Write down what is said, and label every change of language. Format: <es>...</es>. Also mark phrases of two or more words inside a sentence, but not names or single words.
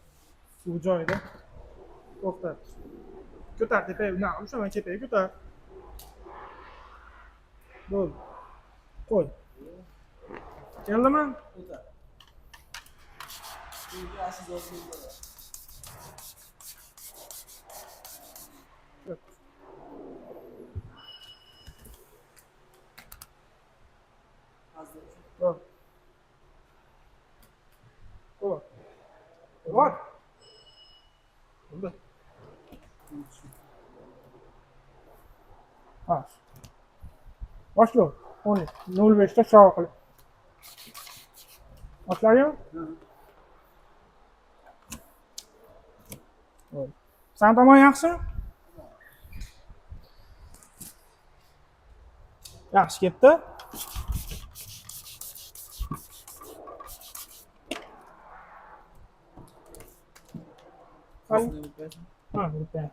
<uz>Suv joyida. To'xtat. Ko'tar tepaga, ushaman tepaga ko'tar. Bo'ldi. Qo'y. Keldimi? Ko'tar. Bunga aslida o'zingizga.</uz> <tr>Doğru. Doğru. Var. Burada. Ha. Başla. 12. 05'te sağ klik. Başlayayım. Doğru.</tr> <uz>Sen tamam yaxshi? Yaxshi ketdi. Ha, bitta.</uz>